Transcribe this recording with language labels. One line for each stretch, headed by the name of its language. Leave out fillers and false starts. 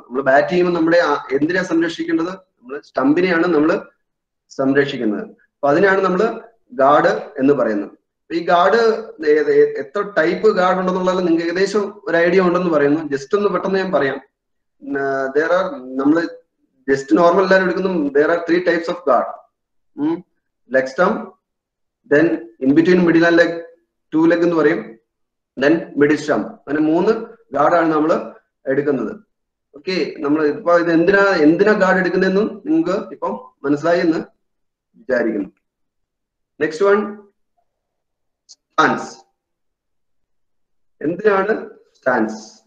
Malayalam: നമ്മൾ ബാറ്റ് ചെയ്യുമ്പോൾ നമ്മുടെ എന്തിനാ സംരക്ഷിക്കേണ്ടത്? നമ്മൾ സ്റ്റമ്പിനെയാണ് നമ്മൾ സംരക്ഷിക്കുന്നത്. അപ്പൊ അതിനാണ് നമ്മൾ ഗാർഡ് എന്ന് പറയുന്നത്. ഈ ഗാർഡ് എത്ര ടൈപ്പ് ഗാർഡ് ഉണ്ടെന്നുള്ളത് നിങ്ങൾക്ക് ഏകദേശം ഒരു ഐഡിയ ഉണ്ടെന്ന് പറയുന്നു. ജസ്റ്റ് ഒന്ന് പെട്ടെന്ന് ഞാൻ പറയാം. നമ്മൾ ജസ്റ്റ് നോർമൽ എല്ലാവരും എടുക്കുന്നു.
English: there are 3 types of guard. leg stump, then in between middle and leg 2 leg
Malayalam: എന്ന് പറയും,
English: then middle stump.
Malayalam: അങ്ങനെ 3 ഗാർഡാണ് നമ്മൾ എടുക്കുന്നത്. ഓക്കെ, നമ്മൾ ഇപ്പൊ ഇത് എന്തിനാ ഗാർഡ് എടുക്കുന്നതെന്നും നിങ്ങൾക്ക് ഇപ്പം മനസ്സിലായി എന്ന് വിചാരിക്കുന്നു. Next one, stance. എന്തിനാണ് സ്റ്റാൻസ്?